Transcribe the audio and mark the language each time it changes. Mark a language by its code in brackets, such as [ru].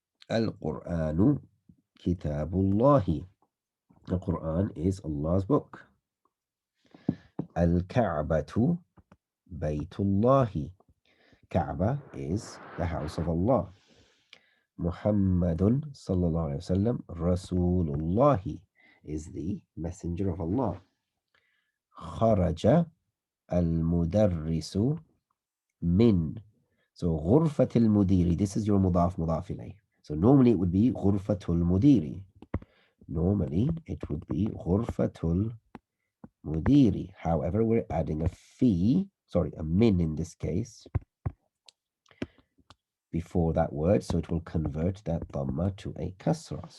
[ar] القرآن كتاب الله. [en] The Quran is Allah's book. [ar] الكعبة بيت الله. [en] Kaaba is the house of Allah. [ar] محمد صلى الله عليه وسلم رسول الله, [en] is the messenger of Allah. [ar] خرج المدرس من. [en] So غرفة المدير, this is your مضاف مضاف إليه. So normally it would be [ar] غرفة المدير. [en] Normally it would be غرفة المدير. However, we're adding a a min in this case, before that word, so it will convert that dhamma to a kasra.